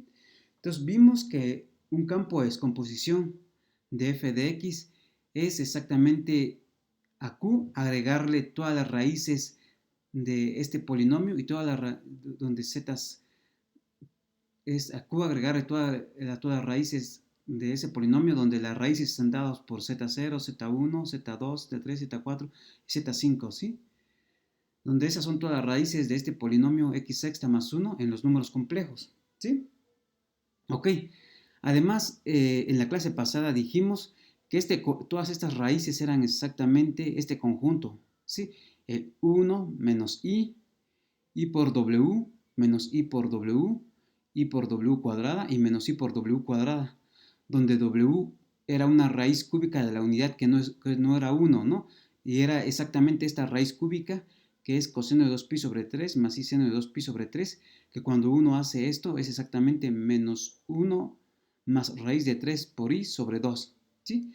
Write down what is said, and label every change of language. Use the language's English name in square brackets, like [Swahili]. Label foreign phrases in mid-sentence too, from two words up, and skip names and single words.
[Spanish] Entonces vimos que un campo de descomposición de f de x es exactamente a q agregarle todas las raíces de este polinomio y donde z es a q agregarle todas las raíces de ese polinomio donde las raíces están dadas por z0, z1, z2, z3, z4 y z5, ¿sí? Donde esas son todas las raíces de este polinomio x sexta más 1 en los números complejos, ¿sí? Ok, además en la clase pasada dijimos que todas estas raíces eran exactamente este conjunto, ¿sí? El 1 menos i por w, menos i por w, i por w cuadrada y menos i por w cuadrada, donde w era una raíz cúbica de la unidad que no era 1, ¿no? Y era exactamente esta raíz cúbica que es coseno de 2pi sobre 3 más i seno de 2pi sobre 3, que cuando uno hace esto es exactamente menos 1 más raíz de 3 por i sobre 2, ¿sí?